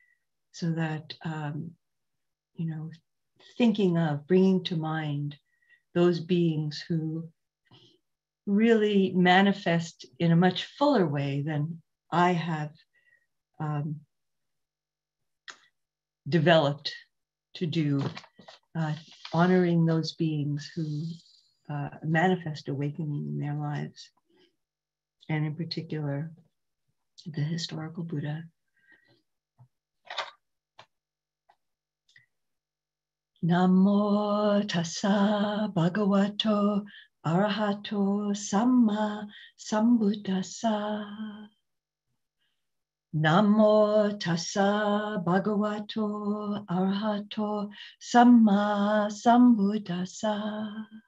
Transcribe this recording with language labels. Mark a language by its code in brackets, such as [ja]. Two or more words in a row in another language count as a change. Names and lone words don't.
[en] thinking of, bringing to mind those beings who really manifest in a much fuller way than I have developed to do, honoring those beings who manifest awakening in their lives, and in particular, the historical Buddha. [pi] Namo tassa bhagavato arahato samma sambuddhassa. Namo tassa bhagavato arahato samma sambuddhassa.